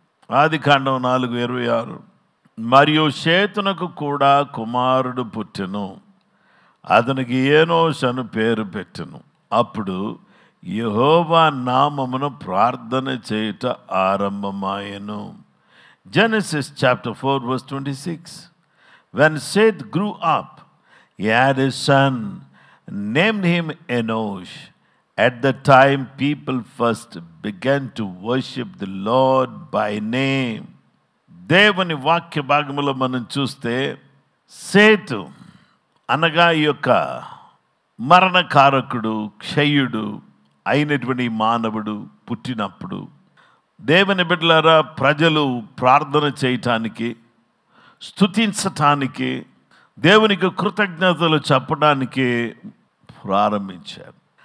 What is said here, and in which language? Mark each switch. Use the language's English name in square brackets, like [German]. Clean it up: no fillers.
[Telugu] ఆదికాండం 4:26. మరియు షేతునకు కూడా కుమారుడు పుట్టెను, అతనికి ఏనోష్ అని పేరు పెట్టెను. అప్పుడు యెహోవా నామమును ప్రార్థన చేయుట ఆరంభమాయెను. [English] Genesis chapter 4 verse 26. When Seth grew up, he had a son, named him Enosh. At the time people first began to worship the Lord by name. [Telugu] దేవుని వాక్య భాగములో మనం చూస్తే సేతు అనగా ఈ యొక్క మరణకారకుడు, క్షయుడు అయినటువంటి మానవుడు పుట్టినప్పుడు దేవుని బిడ్డలారా ప్రజలు ప్రార్థన చేయటానికి, స్తుతించటానికి, దేవునికి కృతజ్ఞతలు చెప్పడానికి ప్రారంభించారు.